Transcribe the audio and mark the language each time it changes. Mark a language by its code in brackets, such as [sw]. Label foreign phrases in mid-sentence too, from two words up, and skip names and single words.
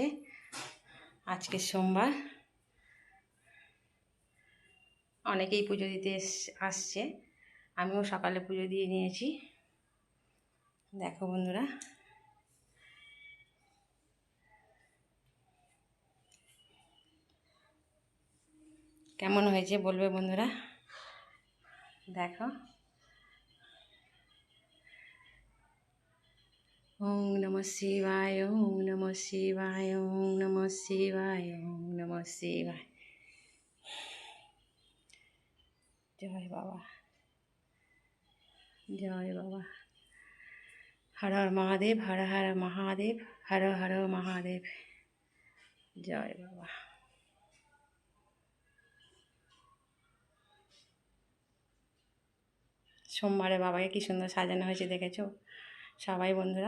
[bn] আজকে সোমবার, অনেকেই পুজো দিতে আসছে, আমিও সকালে পুজো দিয়ে নিয়েছি। দেখো বন্ধুরা, কেমন হয়েছে বলবে বন্ধুরা। দেখো, ওম নমঃ শিবায়, ওম নমঃ শিবায়, ওম নমঃ শিবায়, ওম নমঃ শিবায়। জয় বাবা, জয় বাবা। হর হর মহাদেব, হর হর মহাদেব, হর হর মহাদেব। জয় বাবা। সোমবারে বাবাকে কি সুন্দর সাজানো হয়েছে দেখেছো সবাই বন্ধুরা।